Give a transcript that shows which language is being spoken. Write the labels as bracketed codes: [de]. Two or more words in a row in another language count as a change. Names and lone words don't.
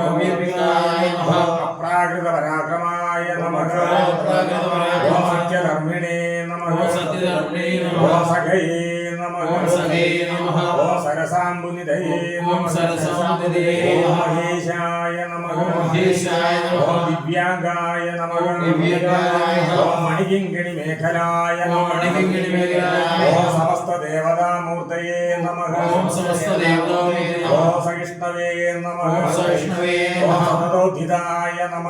[sa] ओम अप्राकृतपराक्रमाय नमः। ओम सत्यधर्मिणे नमः। ओम सखये नमः। ओम सरसाम्बुनिधये नमः। ओम महेशाय नमः। നമഃ മഹേശായ നമഃ ഓം ദിവ്യാംഗായ നമഃ ദിവ്യാംഗായ നമഃ ഓം മണികിങ്കിണി മേഖലായ ഓം നമഃ മണികിങ്കിണി മേഖലായ ഓം നമഃ സമസ്ത ദേവതാമൂർത്തയേ നമഃ ഓം സമസ്ത ദേവതാമൂർത്തയേ നമഃ ഓം സഹിഷ്ണവേ നമഃ ഓം സഹിഷ്ണവേ ഓം നമഃ സതതോദ്ധിതായ നമഃ